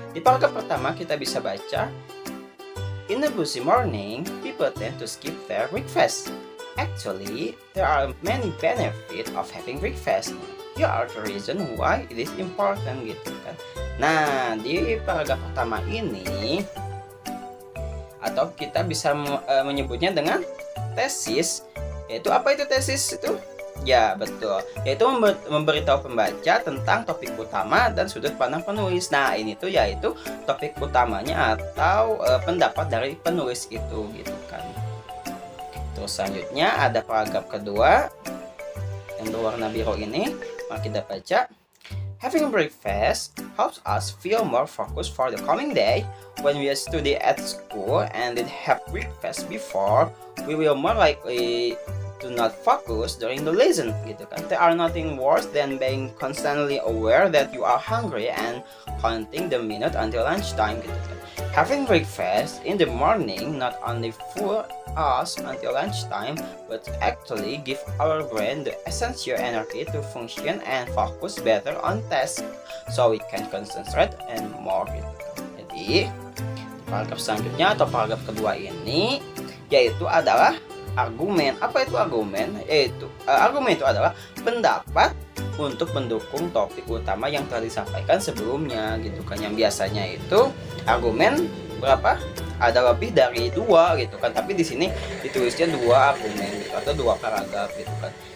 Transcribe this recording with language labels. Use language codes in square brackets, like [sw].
[id] Di paragraf pertama kita bisa baca, [en] in the busy morning, people tend to skip their breakfast. Actually, there are many benefits of having breakfast. Here are the reason why it is important [id] gitu kan. Nah, di paragraf pertama ini atau kita bisa menyebutnya dengan tesis, yaitu apa itu tesis itu? Ya, betul. Yaitu memberitahu pembaca tentang topik utama dan sudut pandang penulis. Nah, ini tuh yaitu topik utamanya atau pendapat dari penulis itu gitu kan. Terus selanjutnya ada paragraf kedua yang berwarna biru ini. Mari kita baca. [en] Having breakfast helps us feel more focused for the coming day. When we study at school and did have breakfast before, we will more likely to not focus during the lesson [id] gitu kan. [en] There are nothing worse than being constantly aware that you are hungry and counting the minute until lunchtime [id] gitu kan. [en] Having breakfast in the morning not only full us until lunchtime, but actually give our brain the essential energy to function and focus better on tasks, so we can concentrate and more [id] gitu. Jadi paragraf selanjutnya atau paragraf kedua ini yaitu adalah argumen. Apa itu argumen? Argumen itu adalah pendapat untuk mendukung topik utama yang telah disampaikan sebelumnya gitu kan. Yang biasanya itu argumen berapa? Ada lebih dari 2 gitu kan, tapi di sini ditulisnya 2 argumen gitu, atau 2 paragraf gitu kan.